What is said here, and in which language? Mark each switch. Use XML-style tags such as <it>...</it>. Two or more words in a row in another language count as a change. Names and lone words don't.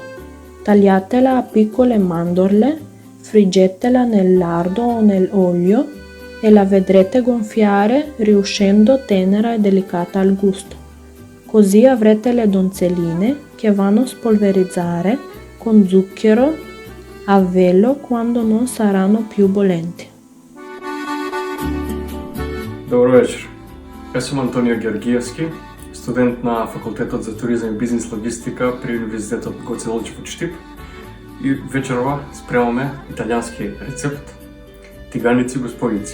<it>Tagliatela a piccole mandorle, friggetela nel lardo o nell'olio e la vedrete gonfiare riuscendo tenera e delicata al gusto. Così avrete le donzelline che vanno a spolverizzare con zucchero a velo quando non saranno più bollenti.</it> <bg>Добър вечер.</bg> <mk>Аз съм Антонио Георгиевски, студент на факултетот за туризам и бизнес логистика при Универзитетот Гоце Делчев од Штип. И вечерова спремаме италијански рецепт тиганици господици.</mk>